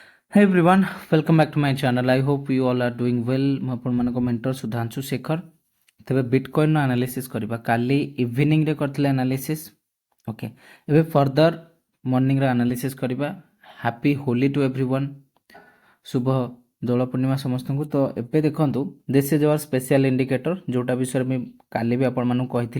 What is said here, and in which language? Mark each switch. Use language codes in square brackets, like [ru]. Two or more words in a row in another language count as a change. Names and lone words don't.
[en] Hey everyone, welcome back to my channel. I hope you all are doing well. [or] ମୁଁ ଆପଣମାନଙ୍କ ମେଣ୍ଟର ସୁଧାଂଶୁ ଶେଖର। ତେବେ ବିଟକଏନ୍ର ଆନାଲିସିସ୍ କରିବା। କାଲି ଇଭିନିଂରେ କରିଥିଲେ ଆନାଲିସିସ୍। [en] ଓକେ, ଏବେ further morning's analysis କରିବା। Happy Holi to everyone. ଶୁଭ ଦୋଳ ପୂର୍ଣ୍ଣିମା ସମସ୍ତଙ୍କୁ। [or] ତ ଏବେ ଦେଖନ୍ତୁ, [en] this is our special indicator, [or] ଯେଉଁଟା ବିଷୟରେ ମୁଁ କାଲି ବି ଆପଣମାନଙ୍କୁ କହିଥିଲି।